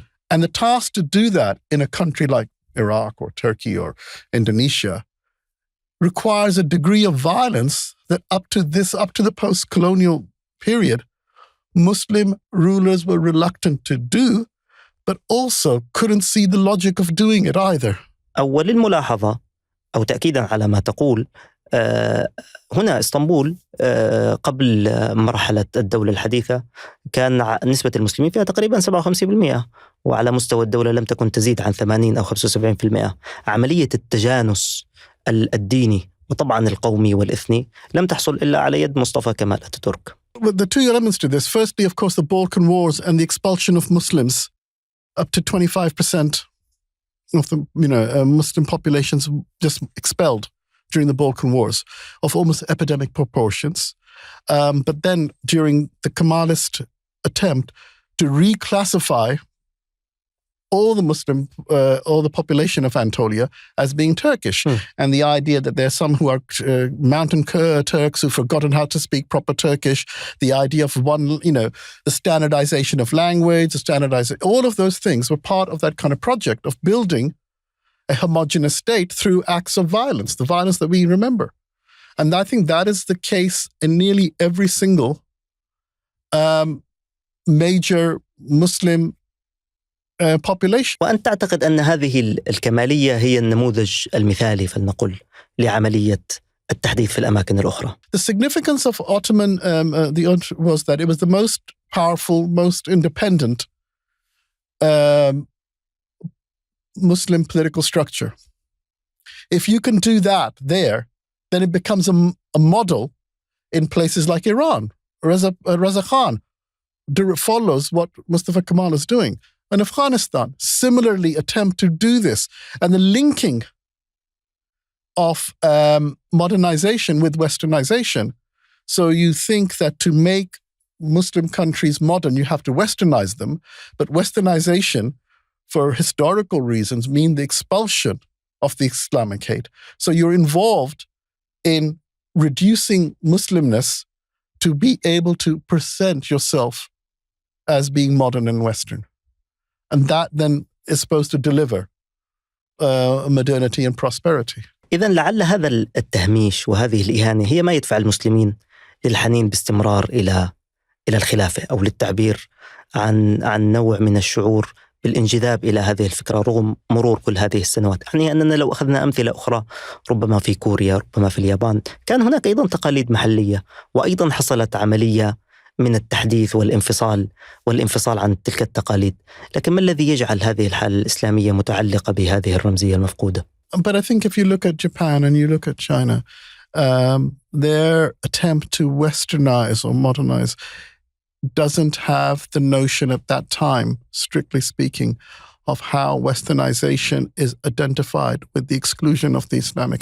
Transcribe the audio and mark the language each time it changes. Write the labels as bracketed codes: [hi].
[en] And the task to do that in a country like Iraq or Turkey or Indonesia requires a degree of violence that up to the post-colonial period, Muslim rulers were reluctant to do, but also couldn't see the logic of doing it either. [ar] أول الملاحظة أو تأكيدا على ما تقول، هنا اسطنبول قبل مرحلة الدولة الحديثة كان نسبة المسلمين فيها تقريبا 57%، وعلى مستوى الدولة لم تكن تزيد عن 80 أو 75%. عملية التجانس الديني وطبعا القومي والإثني لم تحصل إلا على يد مصطفى كمال أتاتورك. [en] The two elements to this, firstly, of course, the Balkan Wars and the expulsion of Muslims, up to 25% of the Muslim populations just expelled during the Balkan Wars of almost epidemic proportions. But then during the Kemalist attempt to reclassify all the population of Anatolia as being Turkish. And the idea that there are some who are mountain Turks who've forgotten how to speak proper Turkish, the idea of the standardization of language, all of those things were part of that kind of project of building a homogenous state through acts of violence, the violence that we remember. And I think that is the case in nearly every single major Muslim population. [ar] وأنت تعتقد أن هذه الكمالية هي النموذج المثالي فلنقل لعملية التحديث في الأماكن الأخرى. [en] The significance of Ottoman was that it was the most powerful, most independent Muslim political structure. If you can do that there, then it becomes a model in places like Iran. Reza Khan follows what Mustafa Kemal is doing. And Afghanistan similarly attempt to do this. And the linking of modernization with westernization. So you think that to make Muslim countries modern, you have to westernize them. But westernization, for historical reasons, mean the expulsion of the Islamic hate. So you're involved in reducing Muslimness to be able to present yourself as being modern and Western. And that then is supposed to deliver modernity and prosperity. [ar] إذن لعل هذا التهميش وهذه الإهانة هي ما يدفع المسلمين للحنين باستمرار إلى الخلافة، أو للتعبير عن نوع من الشعور بالانجذاب إلى هذه الفكرة رغم مرور كل هذه السنوات. يعني أننا لو أخذنا أمثلة أخرى، ربما في كوريا، ربما في اليابان، كان هناك أيضا تقاليد محلية، وأيضا حصلت عملية من التحديث والانفصال عن تلك التقاليد. لكن ما الذي يجعل هذه الحالة الإسلامية متعلقة بهذه الرمزية المفقودة؟ [en] But I think if you look at Japan and you look at China, their attempt to westernize or modernize doesn't have the notion at that time, strictly speaking, of how westernization is identified with the exclusion of the Islamic.